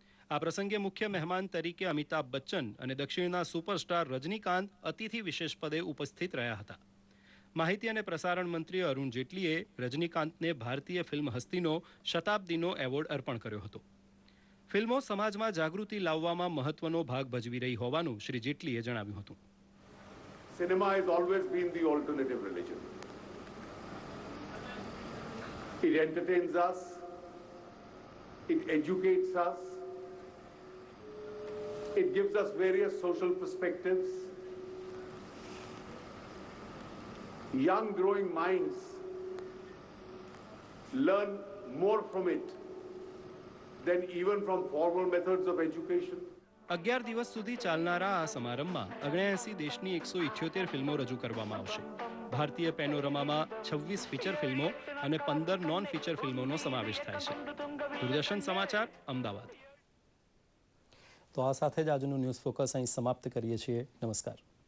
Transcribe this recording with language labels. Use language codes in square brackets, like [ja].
[gu] આ પ્રસંગે મુખ્ય મહેમાન તરીકે અમિતાભ બચ્ચન અને દક્ષિણના સુપરસ્ટાર રજનીકાંત અતિથિ વિશેષ પદે ઉપસ્થિત રહ્યા હતા. માહિતી અને પ્રસારણ મંત્રી અરુણ જેટલીએ રજનીકાંતને ભારતીય ફિલ્મ હસ્તીનો શતાબ્દીનો એવોર્ડ અર્પણ કર્યો હતો. ફિલ્મો સમાજમાં જાગૃતિ લાવવામાં મહત્વનો ભાગ ભજવી રહી હોવાનું શ્રી જેટલીએ જણાવ્યું હતું. [en] Cinema has always been the alternative religion. It entertains us, it educates us, it gives us various social perspectives. Young growing minds learn more from it than even from formal methods of education. [gu] 11 દિવસ સુધી ચાલનારા આ સમારંભમાં 79 દેશની 178 ફિલ્મો રજૂ કરવામાં આવશે. ભારતીય પેનોરમામાં 26 ફીચર ફિલ્મો અને 15 નોન ફીચર ફિલ્મોનો સમાવેશ થાય છે. દૂરદર્શન સમાચાર, અમદાવાદ. તો આ સાથે જ આજનું ન્યૂઝ ફોકસ અહીં સમાપ્ત કરીએ છીએ. નમસ્કાર.